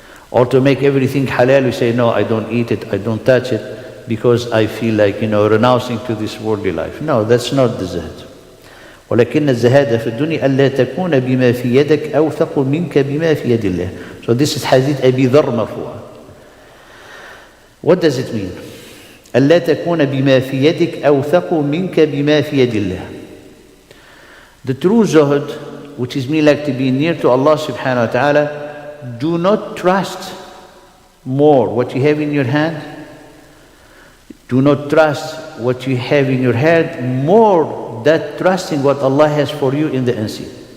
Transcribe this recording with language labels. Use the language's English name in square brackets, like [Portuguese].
[English] Or to make everything halal, you say, no, I don't eat it, I don't touch it, because I feel like, renouncing to this worldly life. No, that's not the zuhd. [Arabic] ولكن الزهادة في الدنيا ألا تكون بما في يدك أوثق منك بما في يد الله. [English] So this is hadith أبي ذر مرفوع. What does it mean? [Arabic] ألا تكون بما في يدك أوثق منك بما في يد الله. [English] The true zuhd, which is mean like to be near to Allah subhanahu wa ta'ala, do not trust more what you have in your hand. Do not trust what you have in your hand more than trusting what Allah has for you in the unseen.